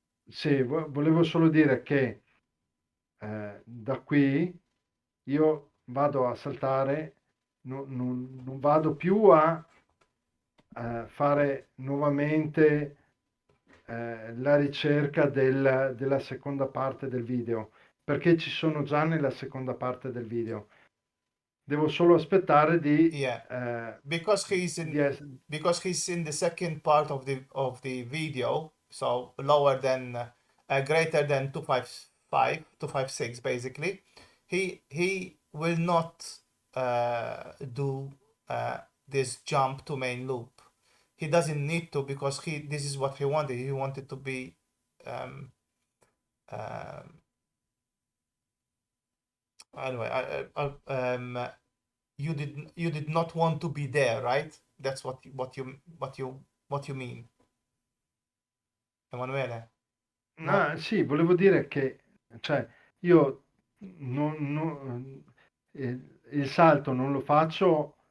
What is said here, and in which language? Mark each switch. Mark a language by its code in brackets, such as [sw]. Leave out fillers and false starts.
[it] sì, volevo solo dire che da qui io vado a saltare, non vado più a fare nuovamente la ricerca della seconda parte del video, perché ci sono già nella seconda parte del video. Devo solo aspettare di... [en] Yeah. Because he's in the second part of the video, so lower than greater than 255 256 basically. He will not do this jump to main loop. He doesn't need to, because this is what he wanted. He wanted to be um, anyway. You did not want to be there, right? That's what you mean, Emanuele? No? [it] Sì, volevo dire che, cioè, io il salto non lo faccio